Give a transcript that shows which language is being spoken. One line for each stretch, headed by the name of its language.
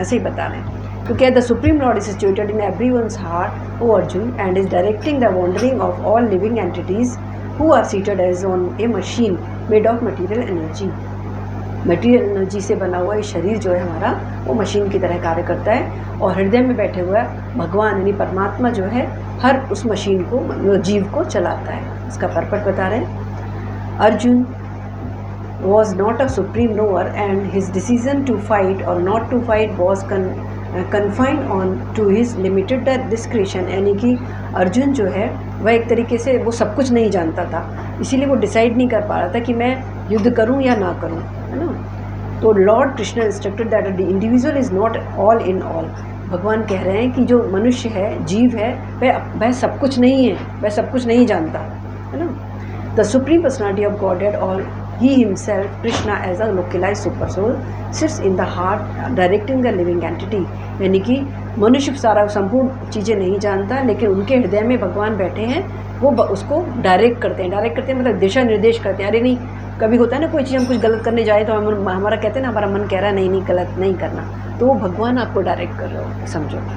Hindi: ऐसे ही बता रहे हैं। तो क्या,
English: The supreme lord is situated in everyone's heart, O Arjuna, and is directing the wandering of all living entities who are seated as on a machine made of material energy.
Hindi: Material energy से बना हुआ ये शरीर जो है हमारा, वो machine की तरह कार्य करता है, और हृदय में बैठे हुआ भगवान यानी परमात्मा जो है हर उस मशीन को, जीव को चलाता है। इसका पर्पट बता रहे हैं।
English: Arjuna was not a supreme knower, and his decision to fight or not to fight was confined on to his limited discretion।
Hindi: यानी कि अर्जुन जो है वह एक तरीके से वो सब कुछ नहीं जानता था, इसीलिए वो डिसाइड नहीं कर पा रहा था कि मैं युद्ध करूं या ना करूं, है ना।
English: तो lord Krishna instructed that the individual is not all in all.
Hindi: भगवान कह रहे हैं कि जो मनुष्य है, जीव है, वह सब कुछ नहीं है, वह सब कुछ नहीं जानता, है ना।
English: The supreme personality of Godhead, और he himself, Krishna, as a localized super soul, sits in the heart directing the living entity।
Hindi: यानी कि मनुष्य सारा संपूर्ण चीज़ें नहीं जानता, लेकिन उनके हृदय में भगवान बैठे हैं, वो उसको डायरेक्ट करते हैं मतलब दिशा निर्देश करते हैं। अरे नहीं, कभी होता है ना कोई चीज़ हम कुछ गलत करने जाए तो हमारा कहते हैं ना, हमारा मन कह रहा है नहीं गलत नहीं करना, तो वो भगवान आपको डायरेक्ट कर रहे हो, समझो।